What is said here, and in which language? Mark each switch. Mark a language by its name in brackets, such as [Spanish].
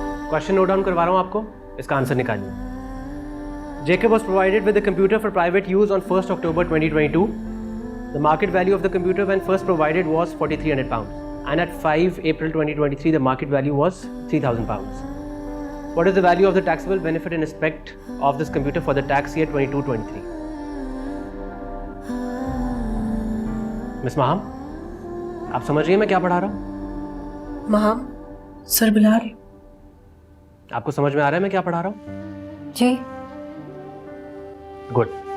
[Hindi] Question note down करवा रहा हूँ आपको, इसका आंसर निकालिए। [English] Jacob was provided with a computer for private use on 1st October 2022. The market value of the computer when first provided was £4,300, and at 5 April 2023 the market value was £3,000. What is the value of the taxable benefit in respect of this computer for the tax year 22-23? [Hindi] Miss महाम, आप समझ रही हैं मैं क्या पढ़ा रहा हूँ? महाम, sir बुला रहे। आपको समझ में आ रहा है मैं क्या पढ़ा रहा हूँ? जी। गुड।